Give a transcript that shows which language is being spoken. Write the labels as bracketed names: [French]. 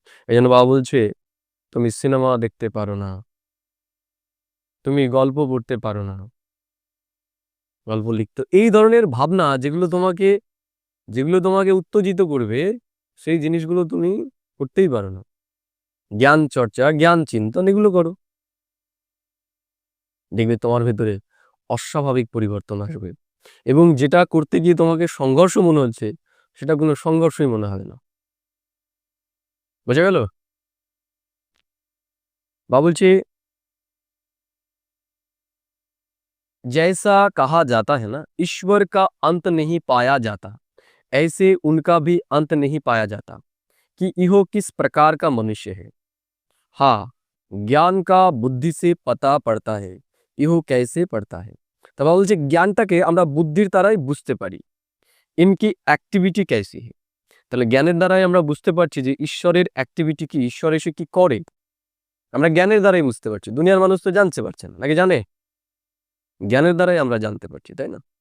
[Bangla] এজন্য বাবা বলছে, তুমি সিনেমা দেখতে পারো না, তুমি গল্প পড়তে পারো না, গল্প লিখতে, এই ধরনের ভাবনা যেগুলো তোমাকে উত্তেজিত করবে, সেই জিনিসগুলো তুমি করতেই পারো না। জ্ঞান চর্চা, জ্ঞান চিন্তন এগুলো করো। দেখবে তোমার ভেতরে অস্বাভাবিক পরিবর্তন আসবে এবং যেটা করতে গিয়ে তোমাকে সংঘর্ষ মনে হচ্ছে সেটা কোনো সংঘর্ষই মনে হবে না। বোঝা গেল? বা বলছে, [Hindi] जैसा कहा जाता है ना, ईश्वर का अंत नहीं पाया जाता, ऐसे उनका भी अंत नहीं पाया जाता कि इहो किस प्रकार का मनुष्य है। हाँ, ज्ञान का बुद्धि से पता पड़ता है, इहो कैसे पड़ता है। [Bangla] তবে বলছে জ্ঞানটাকে আমরা বুদ্ধির দ্বারাই বুঝতে পারি, [Hindi] ইনকি অ্যাক্টিভিটি कैसी है। [Bangla] তাহলে জ্ঞানের দ্বারাই আমরা বুঝতে পারছি যে ঈশ্বরের অ্যাক্টিভিটি কি, ঈশ্বর এসে কি করে, আমরা জ্ঞানের দ্বারাই বুঝতে পারছি। দুনিয়ার মানুষ তো জানতে পারছে না, নাকি জানে? জ্ঞানের দ্বারাই আমরা জানতে পারছি, তাই না?